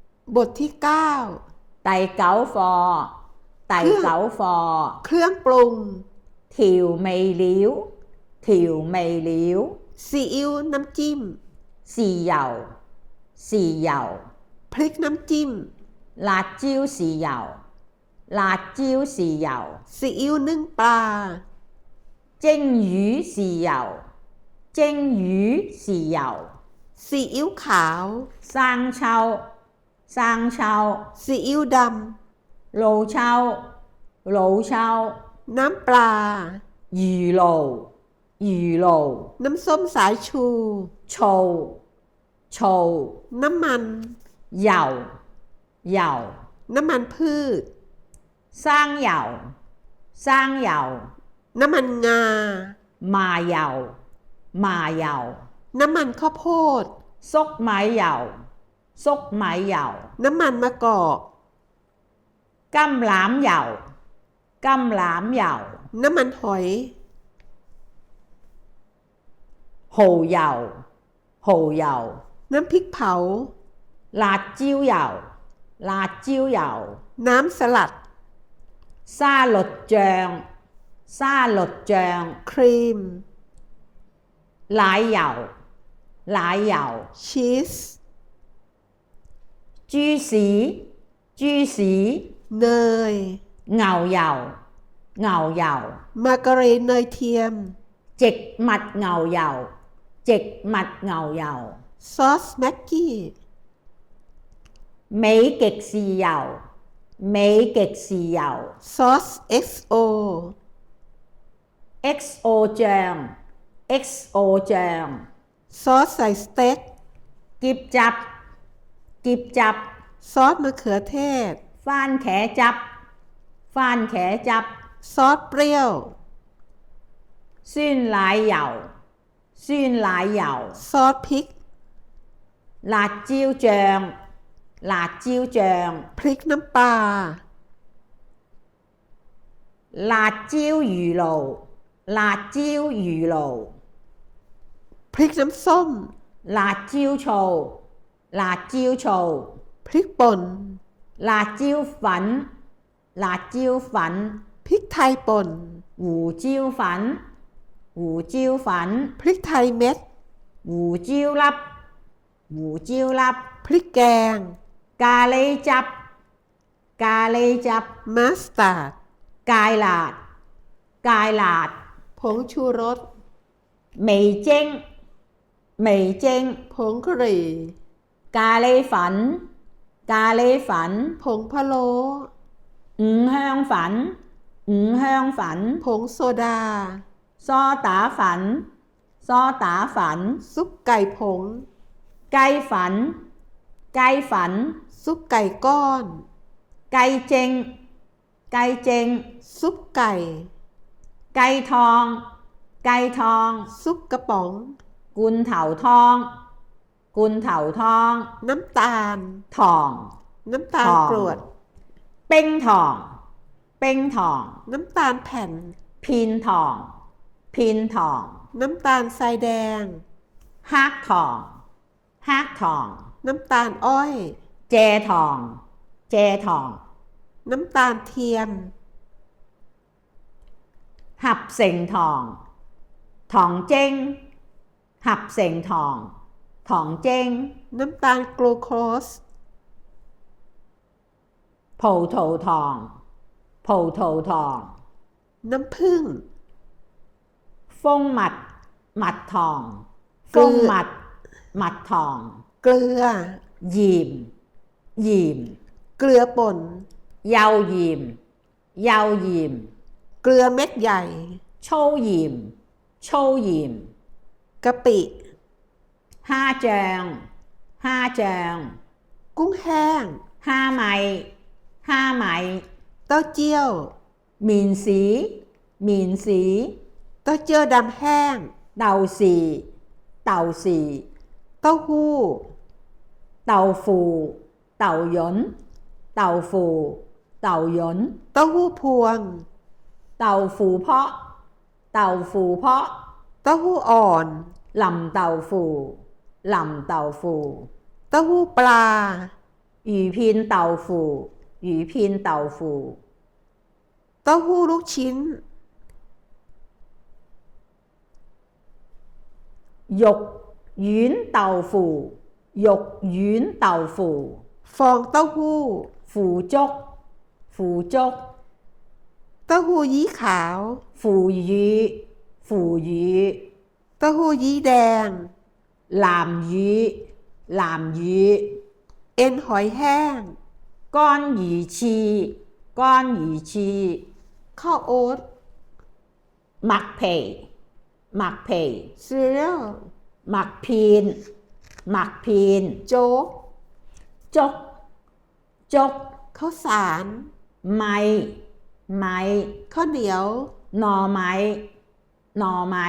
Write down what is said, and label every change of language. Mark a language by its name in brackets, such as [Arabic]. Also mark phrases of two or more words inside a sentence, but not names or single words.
[Thai] บทที่9 [Cantonese] 第九課第九課 [Thai] เครื่องปรุง [Cantonese] 調味料調味料 [Thai] ซีอิ๊วน้ำจิ้ม [Cantonese] 豉油豉油 [Thai] พริกน้ำจิ้ม [Cantonese] 辣椒豉油辣椒豉油 [Thai] ซีอิ๊วนึ่งปลา [Cantonese] 蒸魚豉油蒸魚豉油 [Thai] ซีอิ๊วขาว [Cantonese] 生抽生抽 [Thai] ซีอิ๊วด [Cantonese] 老抽老抽 [Thai] ำน้ำปลา [Cantonese] 魚露魚露 [Thai] น้ำส้มสายชู [Cantonese] 醋醋 [Thai] น้ำมัน [Cantonese] 油油 [Thai] น้ำมันพืช [Cantonese] 生油生油 [Thai] น้ำมันงา [Cantonese] 麻油麻油 [Thai] น้ำมันข้าวโพด [Cantonese] 粟米油粟米油 [Thai] น้ำมันมะกอก [Cantonese] 橄欖油橄欖油 [Thai] น้ำมันหอย [Cantonese] 蠔油蠔油 [Thai] น้ำพริกเผา [Cantonese] 辣椒油辣椒油 [Thai] น้ำสลัด [Cantonese] 沙律醬沙律醬 [Thai] ครีม [Cantonese] 奶油奶油 [Thai] ชีส [Cantonese] 豬屎豬屎 [Thai] เนย [Cantonese] 牛油牛油 [Thai] มาการีนเนยเทียม [Cantonese] 植物牛油植物牛油 [Thai] ซอสแม็กกี้ [Cantonese] 美極豉油美極豉油 [Thai] ซอส XO [Cantonese] XO 醬 XO 醬 [Thai] ซอสใส่สเต็ก [Cantonese] 喼汁喼汁 [Thai] ซอสมะเขือเทศ [Cantonese] 番茄汁番茄汁 [Thai] ซอสเปรี้ยว [Cantonese] 酸奶油酸奶油 [Thai] ซอสพริก [Cantonese] 辣椒醬辣椒醬 [Thai] พริกน้ำปลา [Cantonese] 辣椒魚露辣椒魚露 [Thai] พริกน้ำส้ม [Cantonese] 辣椒醋辣椒醋 [Thai] พริกป่น [Cantonese] 辣椒粉辣椒粉 [Thai] พริกไทยป่น [Cantonese] 胡椒粉胡椒粉 [Thai] พริกไทยเม็ด [Cantonese] 胡椒粒胡椒粒 [Thai] พริกแกง [Cantonese] 咖喱汁咖喱汁 [Thai] มัสตาร์ด [Cantonese] 芥辣芥辣 [Thai] ผงชูรส [Cantonese] 味精味精 [Thai] ผงกะหรี่ [Cantonese] 咖喱粉咖喱粉 [Thai] ผงพะโล้ [Cantonese] 五香粉五香粉 [Thai] ผงโซดา [Cantonese] 梳打粉梳打粉 [Thai] ซุปไก่ผง [Cantonese] 雞粉雞粉 [Thai] ซุปไก่ก้อน [Cantonese] 雞精雞精 [Thai] ซุปไก่ [Cantonese] 雞湯雞湯 [Thai] ซุปกระป๋อง [Cantonese] 罐頭湯罐頭湯 [Thai] น้ำตาล [Cantonese] 糖 [Thai] น้ำตาลกรวด [Cantonese] 冰糖冰糖 [Thai] น้ำตาลแผ่น [Cantonese] 片糖片糖 [Thai] น้ำตาลทรายแดง [Cantonese] 黑糖黑糖 [Thai] น้ำตาลอ้อย [Cantonese] 蔗糖蔗糖 [Thai] น้ำตาลเทียม [Cantonese] 合成糖糖精合成糖糖精 [Thai] น้ำตาลกลูโคส [Cantonese] 葡萄糖葡萄糖 [Thai] น้ำผึ้ง [Cantonese] 蜂蜜蜜糖蜂蜜蜜糖 [Thai] เกลือ [Cantonese] 鹽鹽 [Thai] เกลือป่น [Cantonese] 幼鹽幼鹽 [Thai] เกลือเม็ดใหญ่ [Cantonese] 粗鹽粗鹽 [Thai] กะปิ [Cantonese] 蝦醬蝦醬 [Thai] กุ้งแห้ง [Cantonese] 蝦米蝦米 [Thai] เต้าเจี้ยว [Cantonese] 麵豉麵豉 [Thai] เต้าเจี้ยวดำแห้ง [Cantonese] 豆豉豆豉 [Thai] เต้าหู้ [Cantonese] 豆腐豆潤豆腐豆潤 [Thai] เต้าหู้พวง [Cantonese] 豆腐泡豆腐泡 [Thai] เต้าหู้อ่อน [Cantonese] 淋豆腐淋豆腐 [Thai] เต้าหู้ปลา [Cantonese] 魚片豆腐魚片豆腐 [Thai] เต้าหู้ลูกชิ้น [Cantonese] 肉丸豆腐肉丸豆腐 [Thai] ฟองเต้าหู้ [Cantonese] 腐竹腐竹 [Thai] เต้าหู้ยี้ขาว [Cantonese] 腐乳腐乳 [Thai] เต้าหู้ยี้แดง [Cantonese] 南乳南乳 [Thai] เอ็นหอยแห้ง [Cantonese] 乾魚翅乾魚翅 [Thai] ข้าวโอ๊ต [Cantonese] 麥皮麥皮 [Thai] ซีเรียล [Cantonese] 麥片麥片 [Thai] โจ๊ก [Cantonese] 粥粥 [Thai] ข้าวสาร [Cantonese] 米米 [Thai] ข้าวเหนียว [Cantonese] 糯米糯米